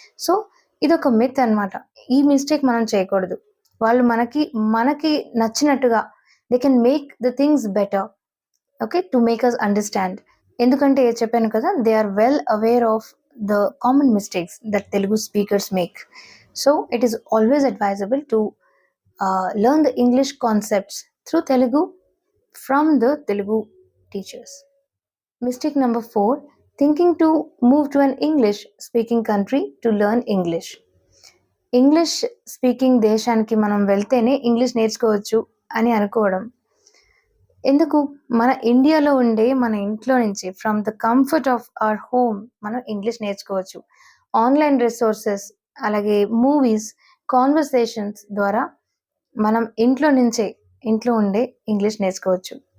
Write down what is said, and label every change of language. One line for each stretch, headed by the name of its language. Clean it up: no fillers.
Telugu: So ఇదొక myth అన్నమాట. ఈ మిస్టేక్ మనం చేయకూడదు. వాళ్ళు మనకి నచ్చినట్టుగా
English: They can make the things better, okay, to make us understand.
Telugu: ఎందుకంటే చెప్పాను కదా,
English: They are well aware of the common mistakes that Telugu speakers make. So it is always advisable to learn the English concepts through Telugu from the Telugu teachers. Mistake number 4, thinking to move to an English speaking country to learn English.
Telugu: English speaking దేశానికి మనం వెళ్తేనే English నేర్చుకోవచ్చు అని అనుకోవడం. ఎందుకు? మన ఇండియాలో ఉండే మన ఇంట్లో నుంచి
English: from the comfort of our home
Telugu: మనం ఇంగ్లీష్ నేర్చుకోవచ్చు. ఆన్లైన్ రిసోర్సెస్, అలాగే మూవీస్, కాన్వర్సేషన్స్ ద్వారా మనం ఇంట్లో ఉండే ఇంగ్లీష్ నేర్చుకోవచ్చు.